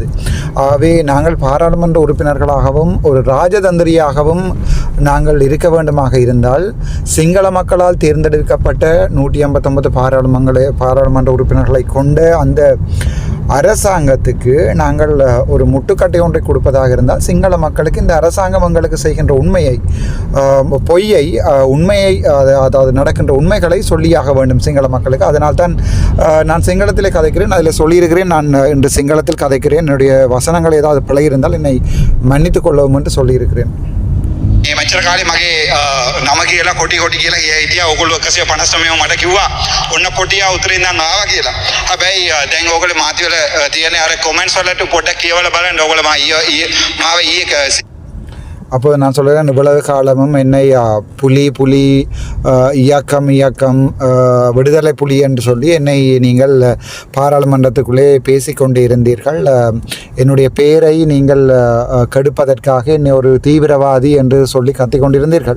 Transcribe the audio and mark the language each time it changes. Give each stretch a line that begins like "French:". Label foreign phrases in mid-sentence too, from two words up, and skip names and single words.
Tamil: ஆகவே நாங்கள் பாராளுமன்ற உறுப்பினர்களாகவும் ஒரு ராஜதந்திரியாகவும் நாங்கள் இருக்க வேண்டுமாக இருந்தால், சிங்கள மக்களால் தேர்ந்தெடுக்கப்பட்ட 159 பாராளுமன்ற உறுப்பினர்களை கொண்ட அந்த அரசாங்கத்துக்கு நாங்கள் ஒரு முட்டுக்கட்டை ஒன்றை கொடுப்பதாக இருந்தால், சிங்கள மக்களுக்கு இந்த அரசாங்கம் எங்களுக்கு செய்கின்ற பொய்யை உண்மையை, அதாவது நடக்கின்ற உண்மைகளை சொல்லியாக வேண்டும் சிங்கள மக்களுக்கு. அதனால்தான் நான் சிங்களத்தில் கதைக்கிறேன். அதில் சொல்லியிருக்கிறேன், நான் இன்று சிங்களத்தில் கதைக்கிறேன். என்னுடைய வசனங்கள் ஏதாவது பிழை இருந்தால் என்னை மன்னித்துக் கொள்ளவும் என்று சொல்லியிருக்கிறேன்.
Sinhala: මේ මෙච්චර කාලේ මගේ නම කියලා කොටි කියලා හිටියා. ඕගොල්ලෝ 159ම මට කිව්වා ඔන්න කොටියා උතුරින් ඉඳන් ආවා කියලා. හැබැයි දැන් ඕගොල්ලෝ මාති වල තියෙන අර කමෙන්ට්ස් වලට පොඩ්ඩක් කියවලා බලන්න. ඕගොල්ලෝ මාව ඊයේ
Tamil: அப்போது நான் சொல்கிறேன், இவ்வளவு காலமும் என்னை புலி இயக்கம் விடுதலை புலி என்று சொல்லி என்னை நீங்கள் பாராளுமன்றத்துக்குள்ளே பேசிக்கொண்டு இருந்தீர்கள். என்னுடைய பெயரை நீங்கள் கெடுப்பதற்காக என்னை ஒரு தீவிரவாதி என்று சொல்லி கத்திக்கொண்டிருந்தீர்கள்.